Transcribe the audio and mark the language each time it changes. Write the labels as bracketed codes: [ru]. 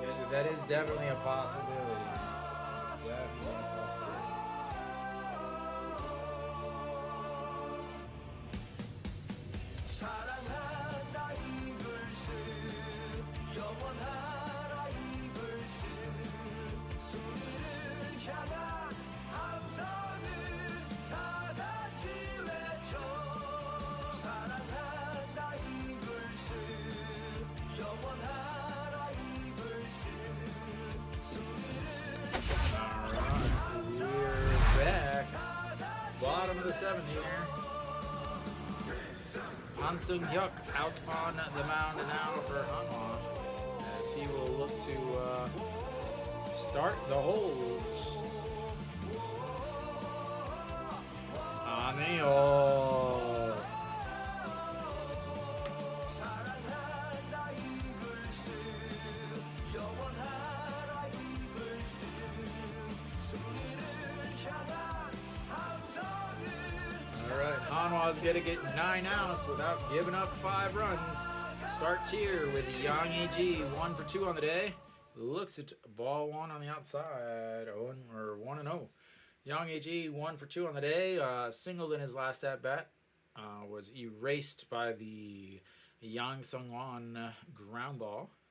[en] That is definitely a possibility. Definitely a possibility. [ko] 사랑한다 이글스 영원하라 이글스 승리를 향한 함성을 다 같이 외쳐 사랑한다 이글스 영원하라 이글스 승리를 향한 [en] We're back. Bottom of the 7th here. Han Sung-hyuk out on the mound now for Hanwha, as he will look to start the holds. Aneo. [ko] 사랑한다 이글스 영원하라 이글스 승리를 향한 함성을 [en] All right, Hanwha's going to get 9 outs without giving up 5 runs. Starts here with Yang E.G. 1 for 2 on the day. Looks at ball 1 on the outside, 1-0. Yang E.G. 1 for 2 on the day. Singled in his last at bat. Was erased by the Yang Sung-won ground ball.